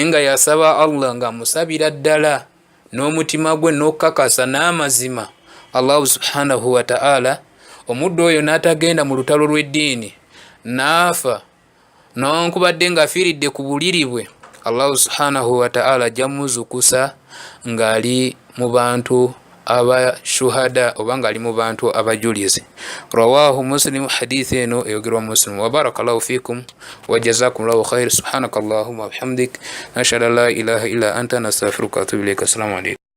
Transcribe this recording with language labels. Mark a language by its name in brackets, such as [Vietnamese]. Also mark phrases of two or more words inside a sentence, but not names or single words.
[Ganda] nga yasaba Allah ng'amusabira ddala n'omutima gwe n'okukakasa n'amazima [Arabic] الله سبحانه وتعالى, [Ganda] omuddu oyo n'atagenda mu lutalo lw'eddiini n'afa nowankubadde ng'afiiridde ku buliri bwe, [Arabic] الله سبحانه وتعالى [Ganda] ajja muzukusa ng'ali mu bantu abashuhada oba ng'ali mu bantu abajulizi. [Arabic] رواه مسلم, [Ganda] hadithi eno eyogerwa Muslim. [Arabic] وبارك الله فيكم وجزاكم الله خير. سبحانك اللهم وبحمدك، نشهد أن لا إله إلا أنت، نستغفرك وأتوب إليك. السلام عليكم.